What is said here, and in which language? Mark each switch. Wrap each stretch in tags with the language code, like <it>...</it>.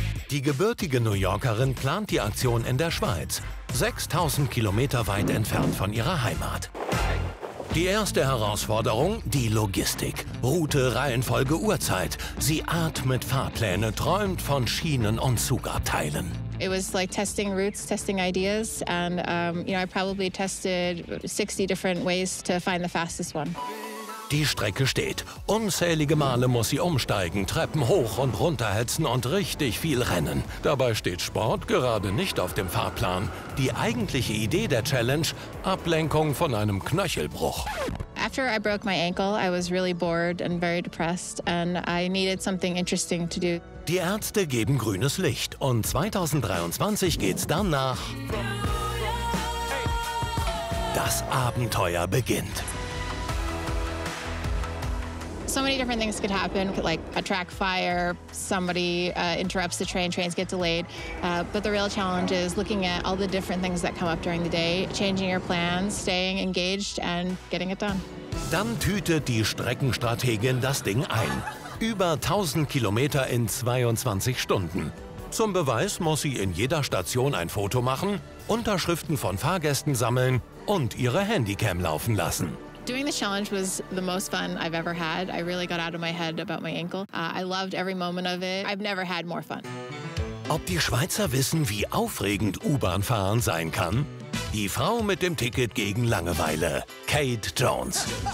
<de>Die gebürtige New Yorkerin plant die Aktion in der Schweiz, 6000 Kilometer weit entfernt von ihrer Heimat. Die erste Herausforderung, die Logistik. Route, Reihenfolge, Uhrzeit. Sie atmet Fahrpläne, träumt von Schienen- und Zugabteilen.</de> <en>It was like testing routes, testing ideas, and you know, I probably tested 60 different ways to find the fastest one.</en> <de>Die Strecke steht. Unzählige Male muss sie umsteigen, Treppen hoch und runter hetzen und richtig viel rennen. Dabei steht Sport gerade nicht auf dem Fahrplan. Die eigentliche Idee der Challenge: Ablenkung von einem Knöchelbruch.</de> <en>After I broke my ankle, I was really bored and very depressed, and I needed something interesting to do.</en> <de>Die Ärzte geben grünes Licht und 2023 geht's dann nach. Das Abenteuer beginnt.</de> <en>So many different things could happen, like a track fire, somebody interrupts the train, trains get delayed. But the real challenge is looking at all the different things that come up during the day, changing your plans, staying engaged and getting it done.</en> <de>Dann tütet die Streckenstrategin das Ding ein. Über 1000 Kilometer in 22 Stunden. Zum Beweis muss sie in jeder Station ein Foto machen, Unterschriften von Fahrgästen sammeln und ihre Handycam laufen lassen.</de> <en>Doing the challenge was the most fun I've ever had. I really got out of my head about my ankle. I loved every moment of it. I've never had more fun.</en> <de>Ob die Schweizer wissen, wie aufregend U-Bahn fahren sein kann? Die Frau mit dem Ticket gegen Langeweile, Kate Jones.</de>